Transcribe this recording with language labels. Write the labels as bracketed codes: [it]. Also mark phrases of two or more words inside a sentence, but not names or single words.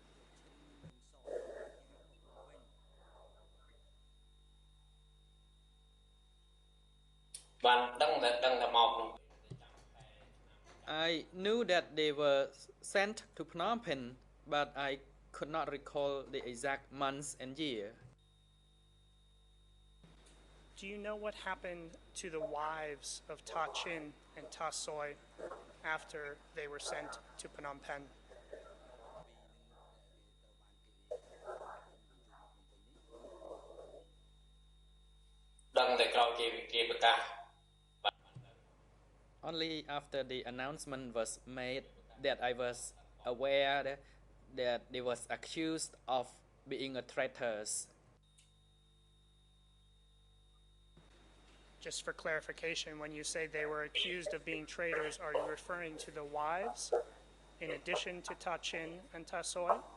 [en] I knew that they were sent to Phnom Penh, but I could not recall the exact months and year. Do you know what happened to the wives of Ta Chin and Ta Soy after they were sent to Phnom Penh? [km] ដឹងតែក្រោយគេប្រកាស [en] Only after the announcement was made that I was aware that they was accused of being a traitors. Just for clarification, when you say they were accused of being traitors, are you referring to the wives in addition to Ta Chin and Ta Soy?